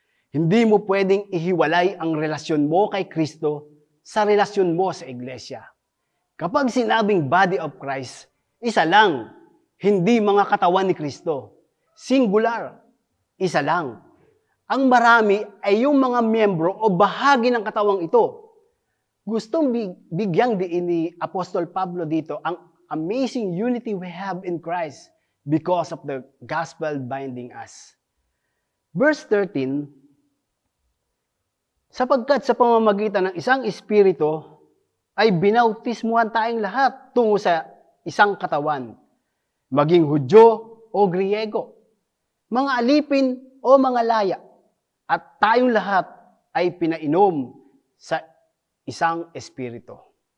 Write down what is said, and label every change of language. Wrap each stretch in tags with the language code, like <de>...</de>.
<tl>Hindi mo pwedeng ihiwalay ang relasyon mo kay Kristo sa relasyon mo sa iglesia. Kapag sinabing</tl> <en>body of Christ,</en> <tl>isa lang, hindi mga katawan ni Kristo. Singular. Isa lang. Ang marami ay yung mga miyembro o bahagi ng katawang ito. Gustong bigyang diin ni Apostol Pablo dito ang</tl> <en>amazing unity we have in Christ because of the gospel binding us.</en> <tl>Verse 13, sapagkat sa pamamagitan ng isang espiritu ay binautismuhan tayong lahat tungo sa isang katawan, maging Hudyo o Griego, mga alipin o mga laya, at tayong lahat ay pinainom sa isang espiritu.</tl>